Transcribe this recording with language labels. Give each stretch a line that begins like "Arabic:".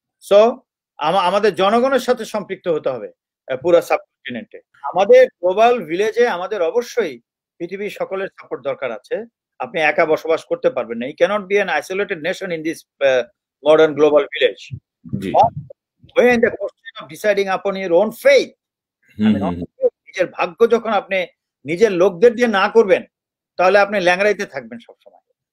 Bangla: So আমাদের জনগণের সাথে সম্পৃক্ত হতে হবে পুরো সাবকন্টিনেন্টে। আমাদের গ্লোবাল ভিলেজে আমাদের অবশ্যই পৃথিবীর সকলের সাপোর্ট দরকার আছে। আপনি একা বসবাস করতে পারবেন না,
English: you cannot be an isolated nation in this modern global village. When the question of deciding upon your own faith,
Bangla: নিজের ভাগ্য যখন আপনি নিজের লোকদের দিয়ে না করবেন, তাহলে আপনি ল্যাংড়াইতে থাকবেন সবসময়।